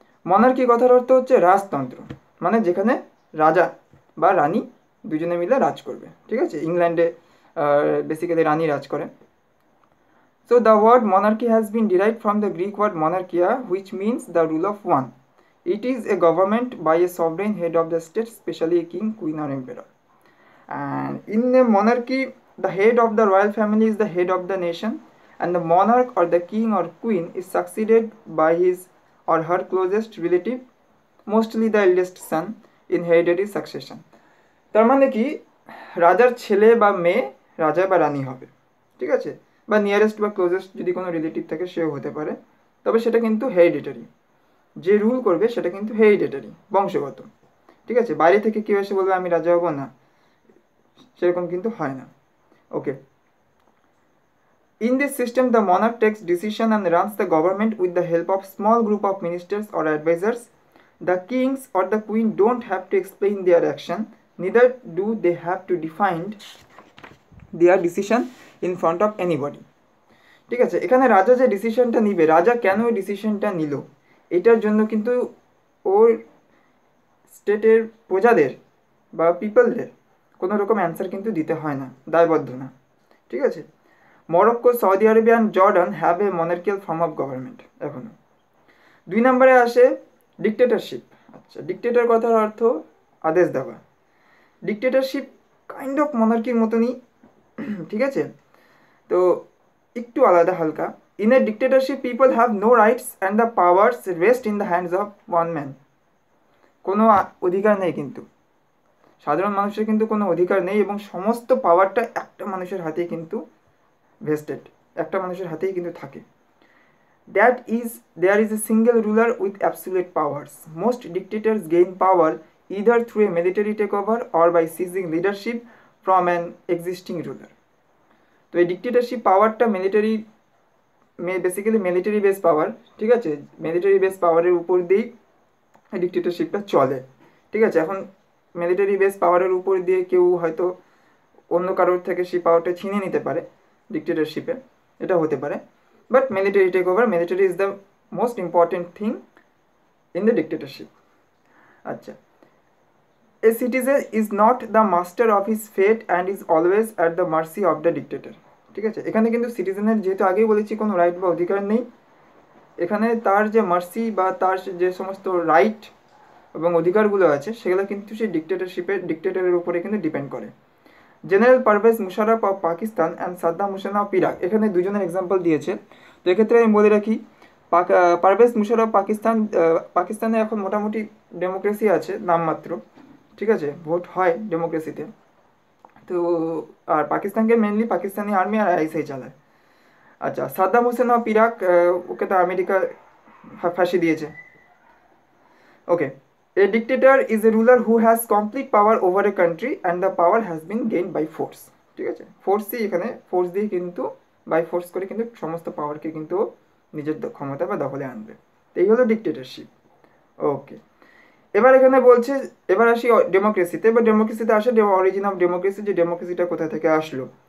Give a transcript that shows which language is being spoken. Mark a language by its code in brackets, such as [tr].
[bn] Monarchy কথার অর্থ হচ্ছে রাজতন্ত্র, মানে যেখানে রাজা বা রানী দুজনে মিলে রাজ করবে। ঠিক আছে, ইংল্যান্ডে বেসিক্যালি রানী রাজ করে। [en] So the word monarchy has been derived from the Greek word monarchia, which means the rule of one. It is a government by a sovereign head of the state, especially a king, queen or emperor. And in a monarchy, the head of the royal family is the head of the nation, and the monarch or the king or queen is succeeded by his or her closest relative, mostly the eldest son, in hereditary succession. [bn] তার মানে কি, রাজার ছেলে বা মেয়ে রাজা বা রানী হবে। ঠিক আছে, বা নিয়ারেস্ট বা ক্লোজেস্ট যদি কোনো রিলেটিভ থাকে সেও হতে পারে, তবে সেটা কিন্তু হেরিডিটারি। যে রুল করবে সেটা কিন্তু হেরিডিটারি, বংশগত। ঠিক আছে, বাইরে থেকে কেউ এসে বলবে আমি রাজা হব না, সেরকম কিন্তু হয় না। [en] Okay, in this system the monarch takes decision and runs the government with the help of small group of ministers or advisors. The kings or the queen don't have to explain their action, neither do they have to defend their decision in front of anybody. [bn] ঠিক আছে, এখানে রাজা যে ডিসিশনটা নিবে, রাজা কেন ওই ডিসিশনটা নিল, এটার জন্য কিন্তু ওর স্টেটের প্রজাদের বা পিপলদের কোনো রকম অ্যান্সার কিন্তু দিতে হয় না, দায়বদ্ধ না। [en] ঠিক আছে, Morocco, Saudi Arabia and Jordan have a monarchial form of government [bn] এখনো। 2 নম্বরে আসে ডিক্টেটরশিপ। আচ্ছা, ডিক্টেটর কথার অর্থ আদেশ দেওয়া। ডিক্টেটরশিপ কাইন্ড অফ মনার্কির মতনই। ঠিক আছে, তো একটু আলাদা হালকা। [en] In a dictatorship people have no rights and the powers rest in the hands of one man. [bn] কোনো অধিকার নেই, কিন্তু সাধারণ মানুষের কিন্তু কোনো অধিকার নেই, এবং সমস্ত পাওয়ারটা একটা মানুষের হাতেই কিন্তু ভেস্টেড, একটা মানুষের হাতেই কিন্তু থাকে। [en] There is a single ruler with absolute powers. Most dictators gain power either through a military takeover or by seizing leadership from an existing ruler. [bn] তো এই ডিক্টেটরশিপ পাওয়ারটা বেসিক্যালি মিলিটারি বেস পাওয়ার। ঠিক আছে, মিলিটারি বেস পাওয়ারের উপর দিয়েই ডিক্টেটরশিপটা চলে। ঠিক আছে, এখন মিলিটারি বেস পাওয়ারের উপর দিয়ে কেউ হয়তো অন্য কারোর থেকে সেই পাওয়ারটা ছিনিয়ে নিতে পারে ডিক্টেটরশিপে, এটা হতে পারে। [en] But military take over, military is the most important thing in the dictatorship. [bn] আচ্ছা, [en] a citizen is not the master of his fate and is always at the mercy of the dictator. [bn] ঠিক আছে, এখানে কিন্তু সিটিজেনের, যেহেতু আগেই বলেছি, কোনো right বা অধিকার নেই। এখানে তার যে মার্সি বা তার যে সমস্ত রাইট এবং অধিকারগুলো আছে, সেগুলো কিন্তু সেই ডিক্টেটরের উপরে কিন্তু ডিপেন্ড করে। [en] general Pervez Musharraf of Pakistan and Saddam Hussein of Iraq, [bn] এখানে দুজনের এক্সাম্পল দিয়েছে। তো এক্ষেত্রে আমি বলে রাখি, পারভেজ মুশারফ পাকিস্তানে এখন মোটামুটি ডেমোক্রেসি আছে নামমাত্র। ঠিক আছে, ভোট হয় ডেমোক্রেসিতে। তো আর পাকিস্তানকে মেনলি পাকিস্তানি আর্মি আর আইএসআই চালায়। আচ্ছা, সাদ্দাম হোসেন অফ ইরাক, ওকে তো আমেরিকা ফাঁসি দিয়েছে। ওকে, [en] A dictator is a ruler who has complete power over a country and the power has been gained by force. [bn] ঠিক আছে, ফোর্সই এখানে, ফোর্স দিয়ে কিন্তু বাই ফোর্স করে কিন্তু সমস্ত পাওয়ারকে কিন্তু নিজের ক্ষমতা বা দখলে আনবে। তো এই হলো ডিক্টেটরশিপ। ওকে, এবার এখানে বলছে, এবার আসি ডেমোক্রেসিতে। এবার ডেমোক্রেসিতে আসে [en] origin of democracy, [bn] যে ডেমোক্রেসিটা কোথা থেকে আসলো।